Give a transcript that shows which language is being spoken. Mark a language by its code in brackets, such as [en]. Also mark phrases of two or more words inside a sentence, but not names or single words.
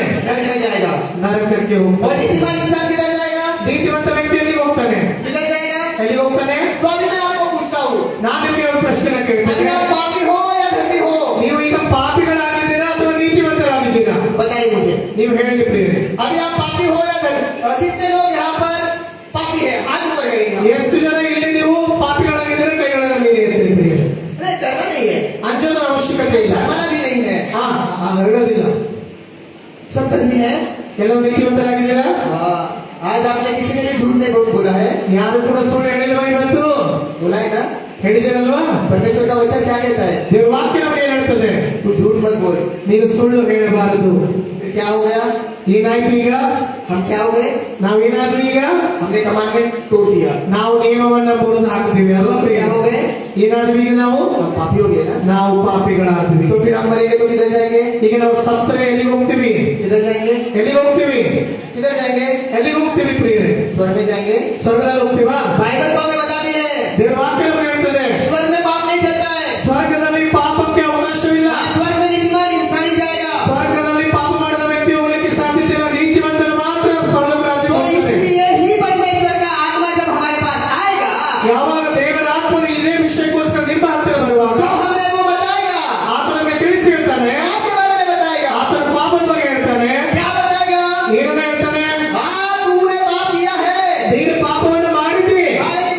[hi] नरक में जाएगा। [kn] ನರಕಕ್ಕೆ और ಹೋಗ್ತಾನೆ. [hi] नीतिमान इंसान किधर जाएगा? [kn] ನೀತಿವಂತ ವ್ಯಕ್ತಿ ಎಲ್ಲಿಗೆ ಹೋಗ್ತಾನೆ? [hi] किधर जाएगा? [kn] ಎಲ್ಲಿಗೆ ಹೋಗ್ತಾನೆ? [hi] तो अभी मैं आपको पूछता हूँ, [kn] ನಾನು ನಿಮಗೆ ಒಂದು ಪ್ರಶ್ನೆ अभी ಕೇಳ್ತೇನೆ. [hi] आप पापी हो या धर्मी हो? [kn] ನೀವು ಈಗ ಪಾಪಿಗಳಾಗಿದ್ದೀರಾ ಅಥವಾ ನೀತಿವಂತರಾಗಿದ್ದೀರಾ? [hi] बताइए मुझे, [kn] ನೀವು ಹೇಳಿರಿ ಪ್ರಿಯರೇ. [hi] अभी आप पापी हो या धर्मी? कितने लोग यहाँ पर पापी है? हाथ ऊपर करेंगे। [kn] ಎಷ್ಟು ಜನ ಇಲ್ಲಿ ನೀವು ಪಾಪಿಗಳಾಗಿದ್ದೀರಾ? ಕೈಗಳನ್ನು ಮೇಲೆ ಎತ್ತಿರಿ ಪ್ರಿಯರೇ. [hi] नहीं, डरना नहीं है, [kn] ಅಂಜದ ಅವಶ್ಯಕತೆ ಇಲ್ಲ. [hi] शर्माना भी नहीं है। [kn] ಹರಡೋದಿಲ್ಲ. [hi] सब धर्मी है। [kn] ಕೆಲವು ನೀತಿವಂತರಾಗಿದ್ದೀರಾ? [hi] आज आपने किसी ने भी झूठ नहीं बोला है, [kn] ಯಾರು ಕೂಡ ಸುಳ್ಳು ಹೇಳಿಲ್ವಾ ಇವತ್ತು? [hi] बोला है ना? [kn] ಹೇಳಿದಿರಲ್ವಾ? [hi] परमेश्वर का वचन क्या कहता है? [kn] ದೇವರ ವಾಕ್ಯ ನಮಗೆ ಏನ್ ಹೇಳ್ತದೆ? [hi] तू झूठ मत बोल। [kn] ನೀನು ಸುಳ್ಳು ಹೇಳಬಾರದು. [hi] फिर क्या हो गया? [kn] ಏನಾಯ್ತು ಈಗ? [hi] हम क्या हो गए? [kn] ನಾವೇನಾದ್ರೂ ಈಗ [hi] हमने कमांडमेंट तोड़ दिया। [kn] ನಾವು ನಿಯಮವನ್ನ ಮುರಿದು ಹಾಕ್ತೀವಿ ಅಲ್ವಾ ಪ್ರಿಯ? [hi] क्या हो गए? [kn] ಏನಾದ್ರೂ ಈಗ ನಾವು [hi] हम पापी हो गए ना? [kn] ನಾವು ಪಾಪಿಗಳಾದ್ವಿ. [hi] तो फिर हम मरेंगे तो किधर जाएंगे? [kn] ಈಗ ನಾವು ಸತ್ತರೆ ಎಲ್ಲಿಗೆ ಹೋಗ್ತೀವಿ? [hi] किधर जाएंगे? [kn] ಎಲ್ಲಿಗೆ ಹೋಗ್ತೀವಿ? [hi] किधर जाएंगे? [kn] ಎಲ್ಲಿಗೆ ಹೋಗ್ತೀವಿ ಪ್ರಿಯರೇ? [hi] स्वर्ग में जाएंगे। [kn] ಸ್ವರ್ಗದಲ್ಲಿ ಹೋಗ್ತೀವಾ? [hi] बाइबल तो हमें बताती है [kn] ದೇವರ ವಾಕ್ಯ ನಮಗೆ ಹೇಳ್ತದೆ [hi] स्वर्ग में पाप नहीं चलता है। [kn] ಸ್ವರ್ಗದಲ್ಲಿ ಪಾಪಕ್ಕೆ ಅವಕಾಶವಿಲ್ಲ. [hi] स्वर्ग में नीतिमान इंसान ही जाएगा। [kn] ಸ್ವರ್ಗದಲ್ಲಿ ಪಾಪ ಮಾಡಿದ ವ್ಯಕ್ತಿ ಹೋಗಲಿಕ್ಕೆ ಸಾಧ್ಯತೆ ಇಲ್ಲ. ನೀತಿವಂತರು ಮಾತ್ರ ಪರಲೋಕ ರಾಜ್ಯಕ್ಕೆ तो ಹೋಗ್ತಾರೆ. [hi] इसलिए ही परमेश्वर का आत्मा जब हमारे पास आएगा [kn] ಯಾವಾಗ ದೇವರ ಆತ್ಮನು ಇದೇ ವಿಷಯಕ್ಕೋಸ್ಕರ ನಿಮ್ಮ ಹತ್ತಿರ ಬರುವಾಗ [hi] तो हमें वो बताएगा, [kn] ಆತ ನಮಗೆ ತಿಳಿಸಿ ಹೇಳ್ತಾನೆ. [hi] आपके बारे में बताएगा। [kn] ಆತನ ಪಾಪದ ಬಗ್ಗೆ ಹೇಳ್ತಾನೆ. [hi] क्या बताएगा? [kn] ಏನನ್ನ ಹೇಳ್ತಾನೆ? [hi] हाँ, तूने पाप किया है। [kn] ನೀನು ಪಾಪವನ್ನು ಮಾಡಿದ್ದಿ.